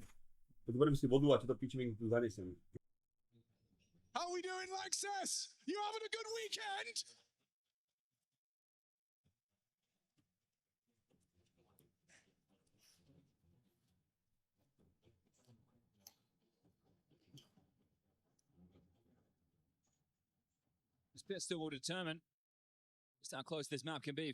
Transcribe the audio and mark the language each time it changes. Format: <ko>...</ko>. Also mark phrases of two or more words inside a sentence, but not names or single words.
<sk>Potrebujem si vodu a čo to pičmi tu zanesem.</sk> <en>How we doing, Lexus? You having a good weekend? This pistol will determine just how close this map can be.</en>